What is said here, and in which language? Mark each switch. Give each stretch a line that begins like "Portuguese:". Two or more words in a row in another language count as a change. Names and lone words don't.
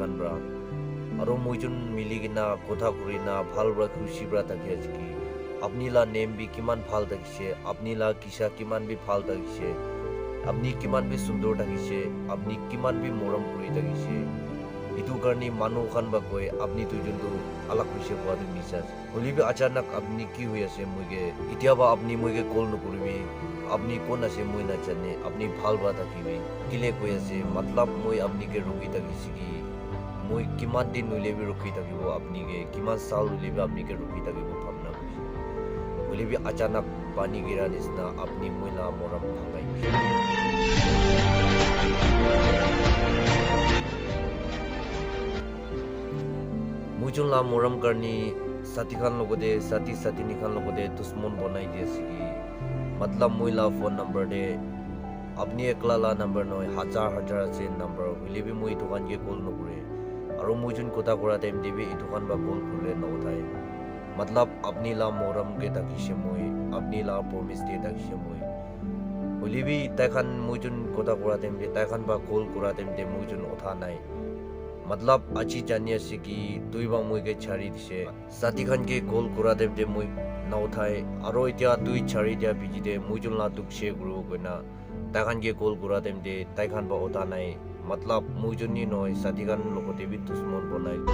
Naga Pidgin: khan bra aro moi chun mili gina kotha kurina bhal bra khushi bra takhe ki apni la name bi kiman bhal takise apni la kisa kiman bi bhal takise apni kiman bi sundor takise apni kiman bi moram kuri takise itu karni manu khan ba koi apni tu jun tu alak hoise kwa de misas holi bi achanak apni ki hui ase moige itia ba apni moige call no kuribi apni kon ase moi na jane apni bhal ba takibi kile koi ase matlab moi apni ke rogi takisi ki moi kiman din nule bi rukhi takibo apni ke kiman sal nule bi apni ke rukhi takibo bhamna kusi holi bi achanak pani gira nisna apni moi la moram thangai moi chun la moram karni sati khan logode sati satini khan logode dusmon bonai diase ki matlab moi la
English: phone number
Naga Pidgin: de apni ekla la number noi hazar ase number holi bi moi dukan ke call no kure aro moi chun kota kora time debi itu khan ba call kule na uthai matlab apni la moram ke takise moi apni la promise de takise moi holi bi tai khan moi chun kota kora time de tai khan ba call kora time de moi chun utha nai matlab achi jani ase ki tui ba moi ke chari dise sati khan ke call kora time de moi na uthai aro itia tui chari dia biji de moi chun la dukse guru koina tai khan ke call kora time de tai khan ba utha nai matlab moi chun ni noi sati khan lokote bi dusmon bonai